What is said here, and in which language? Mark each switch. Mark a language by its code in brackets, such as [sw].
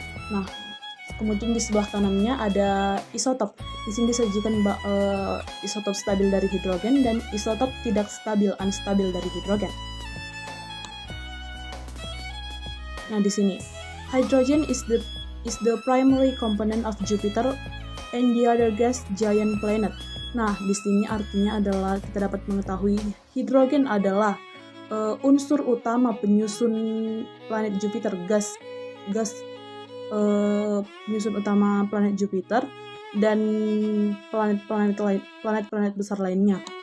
[id] Nah, kemudian di sebelah kanannya ada isotop. Di sini disajikan isotop stabil dari hidrogen dan isotop tidak stabil, unstabil dari hidrogen. Nah, di sini [en] hydrogen is the primary component of Jupiter and the other gas giant planet. [id] Nah, di sini artinya adalah kita dapat mengetahui hidrogen adalah unsur utama penyusun planet Jupiter, gas penyusun utama planet Jupiter dan planet-planet besar lainnya.